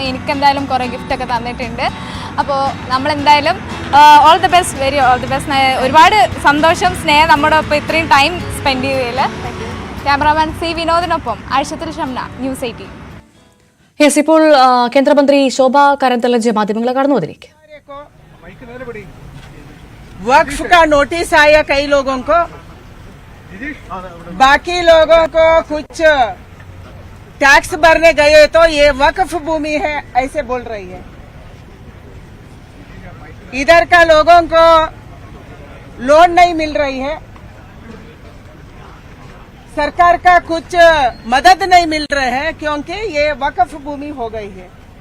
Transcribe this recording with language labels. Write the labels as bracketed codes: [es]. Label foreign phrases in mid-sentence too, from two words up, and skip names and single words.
[ml] എനിക്കെന്തായാലും കുറേ ഗിഫ്റ്റൊക്കെ തന്നിട്ടുണ്ട്. അപ്പോൾ നമ്മളെന്തായാലും [en] all the best, very all the best. [ml] ഒരുപാട് സന്തോഷം, സ്നേഹം നമ്മുടെ ഇപ്പോൾ ഇത്രയും [en] time spend [ml] ചെയ്തതിൽ. ക്യാമറാമാൻ സി വിനോദിനൊപ്പം ആഴ്ചത്തിൽ ഷംന, ന്യൂസ് 18. യെസ്, ഇപ്പോൾ കേന്ദ്രമന്ത്രി ശോഭ കരന്തലജ് മാധ്യമങ്ങളെ കടന്നു വന്നിരിക്കും. [hi] वक्फ का नोटिस आया कई लोगों को, बाकी लोगों को कुछ टैक्स भरने गए तो ये वक्फ भूमि है ऐसे बोल रही है. इधर का लोगों को लोन नहीं मिल रही है, सरकार का कुछ मदद नहीं मिल रहे हैं क्योंकि ये वक्फ भूमि हो गई है.